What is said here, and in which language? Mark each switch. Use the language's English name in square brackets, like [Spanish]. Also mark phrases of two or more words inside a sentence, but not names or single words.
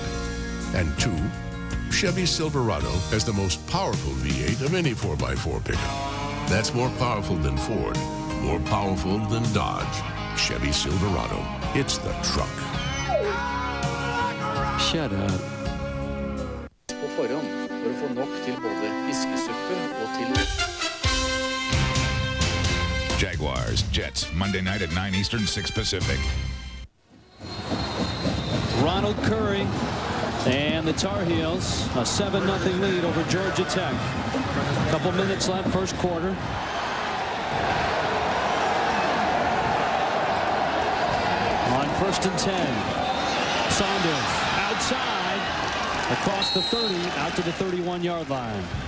[English] And 2, Chevy Silverado has the most powerful V8 of any 4x4 pickup. That's more powerful than Ford, more powerful than Dodge. Chevy Silverado. It's the truck. Shut up. [Norwegian] På forhånd for å få nok til både fiskesuppe og til [English] Jaguars, Jets, Monday night at 9 Eastern, 6 Pacific. Ronald Curry and the Tar Heels, a 7-0 lead over Georgia Tech. A couple minutes left, first quarter. On 1st and 10, Saunders outside, across the 30, out to the 31-yard line.